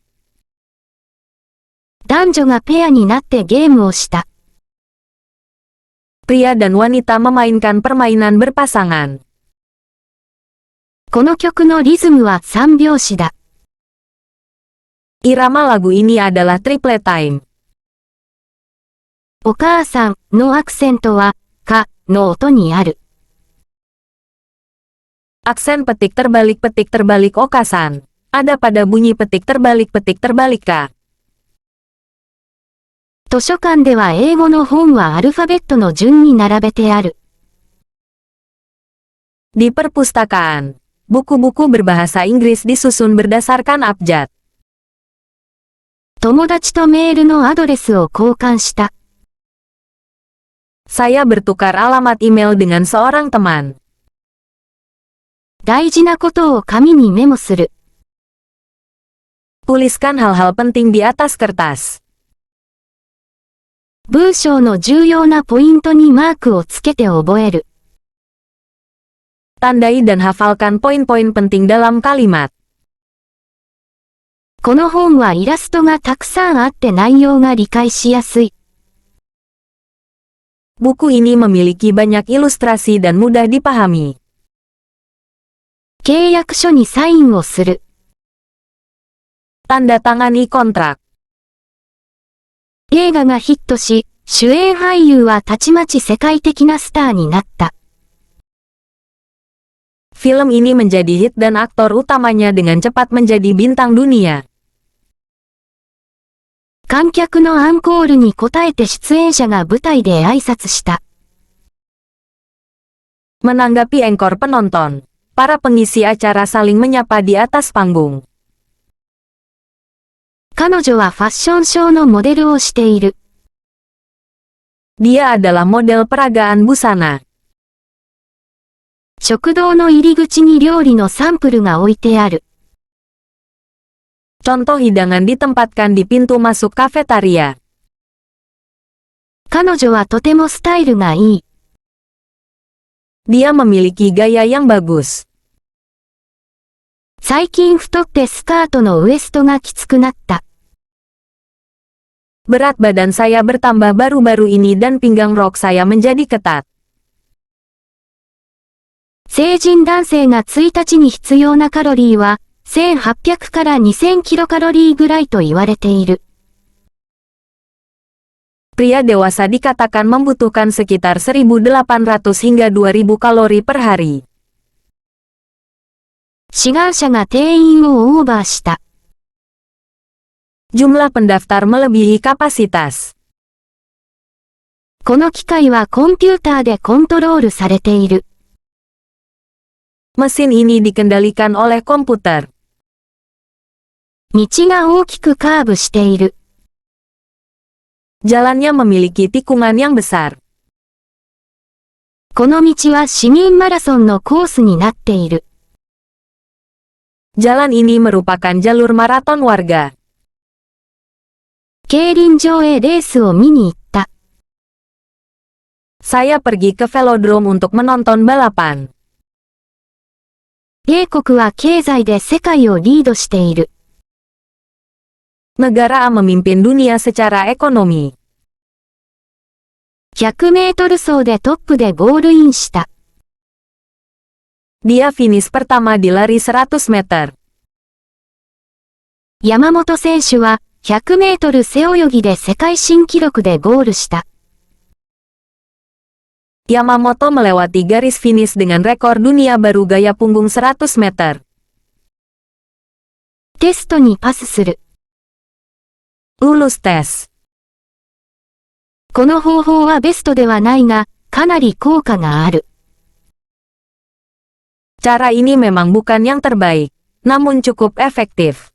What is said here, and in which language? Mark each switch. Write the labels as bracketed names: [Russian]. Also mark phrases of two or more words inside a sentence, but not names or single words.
[Japanese] 男女がペアになってゲームをした。 [Indonesian] Pria dan wanita memainkan permainan berpasangan. [Japanese] この曲のリズムは3拍子だ。 [Indonesian] Irama lagu ini adalah [English] triplet time. [Japanese] お母さんのアクセントは、かの音にある。 [Indonesian] Aksen petik terbalik okasan. Ada pada bunyi petik terbalik ka. [Japanese] 図書館では英語の本はアルファベットの順に並べてある。 [Indonesian] Di perpustakaan, buku-buku berbahasa Inggris disusun berdasarkan abjad. [Japanese] 友達とメールのアドレスを交換した。 [Indonesian] Saya bertukar alamat email dengan seorang teman. [Japanese] 大事なことを紙にメモする。 [Indonesian] Tuliskan hal-hal penting di atas kertas. [Japanese] 文章の重要なポイントにマークをつけて覚える。 [Indonesian] Tandai dan hafalkan poin-poin penting dalam kalimat. [Japanese] この本はイラストがたくさんあって内容が理解しやすい。 [Indonesian] Buku ini memiliki banyak ilustrasi dan mudah dipahami. [Japanese] 契約書にサインをする。 [Indonesian] Tanda tangani kontrak. [Japanese] 映画がヒットし、主演俳優はたちまち世界的なスターになった。 [Indonesian] Film ini menjadi hit dan aktor utamanya dengan cepat menjadi bintang dunia. [Japanese] 観客のアンコールに応えて出演者が舞台で挨拶した。 [Indonesian] Menanggapi engkor penonton, para pengisi acara saling menyapa di atas panggung. [Japanese] 彼女はファッションショーのモデルをしている。 [Indonesian] Dia adalah model peragaan busana. [Japanese] 食堂の入り口に料理のサンプルが置いてある。 [Indonesian] Contoh hidangan ditempatkan di pintu masuk kafetaria. [Japanese] 彼女はとてもスタイルがいい。 [Indonesian] Dia memiliki gaya yang bagus. [Japanese] 最近太ってスカートのウエストがきつくなった。 [Indonesian] Berat badan saya bertambah baru-baru ini dan pinggang rok saya menjadi ketat. [Japanese] 成人男性が1日に必要なカロリーは、1800から2000キロカロリーぐらいと言われている。 [Indonesian] Pria dewasa dikatakan membutuhkan sekitar 1.800 hingga 2.000 kalori per hari. [Japanese] 志願者が定員をオーバーした。 [Indonesian] Jumlah pendaftar melebihi kapasitas. [Japanese] この機械はコンピューターでコントロールされている。 [Indonesian] Mesin ini dikendalikan oleh komputer. [Japanese] 道が大きくカーブしている。 [Indonesian] Jalannya memiliki tikungan yang besar. [Japanese] この道は市民マラソンのコースになっている。 [Indonesian] Jalan ini merupakan jalur maraton warga. [Japanese] 競輪場へレースを見に行った。 [Indonesian] Saya pergi ke velodrome untuk menonton balapan. [Japanese] A 国は経済で世界をリードしている。 [Indonesian] Negara A memimpin dunia secara ekonomi. [Japanese] 100 メートル走でトップでゴールインした。 [Indonesian] Dia finish pertama di lari 100 meter. [Japanese] 山本選手は100メートル背泳ぎで世界新記録でゴールした。 [Indonesian] Yamamoto melewati garis finish dengan rekor dunia baru gaya punggung 100 meter. [Japanese] テストにパスする。 [Indonesian] Lulus tes. [Japanese] この方法はベストではないが、かなり効果がある。 [Indonesian] Cara ini memang bukan yang terbaik, namun cukup efektif.